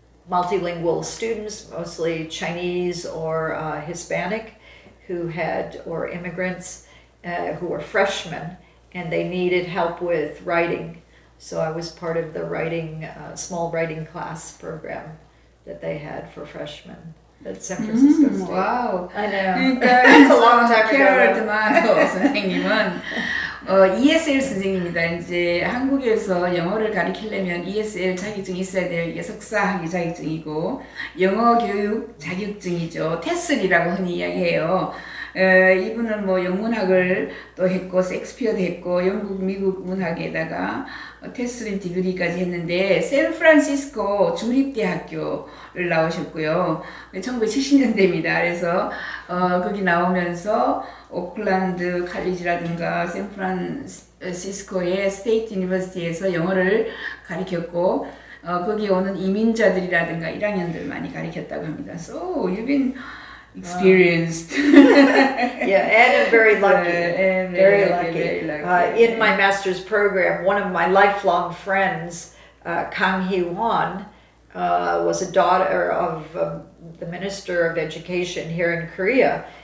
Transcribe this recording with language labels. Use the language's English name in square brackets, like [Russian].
[English] multilingual students, mostly Chinese or Hispanic, or immigrants who were freshmen, and they needed help with writing. So I was part of the small writing class program that they had for freshmen at San Francisco State. Wow. I know. [Korean] 그러니까 [English] It's a long time [Korean] 캐럴 [English] ago. [Korean] 드마도 선생님은 ESL 선생님입니다. 이제 한국에서 영어를 가르치려면 ESL 자격증이 있어야 돼요. 이게 석사학위 자격증이고 영어 교육 자격증이죠. 테슬이라고 흔히 이야기해요. 이분은 뭐 영문학을 또 했고 섹스피어도 했고 영국 미국 문학에다가 테슬린 디그리까지 했는데 샌프란시스코 주립대학교를 나오셨고요. 1970년대입니다. 그래서 거기 나오면서 오클랜드 칼리지라든가 샌프란시스코의 스테이트 유니버시티에서 영어를 가르쳤고 거기 오는 이민자들이라든가 1학년들 많이 가르쳤다고 합니다. [English] So you've been experienced. Yeah, and I'm very lucky. Very lucky. Very lucky. In my master's program, one of my lifelong friends, Kang Hee-won, was a daughter of the Minister of Education here in Korea.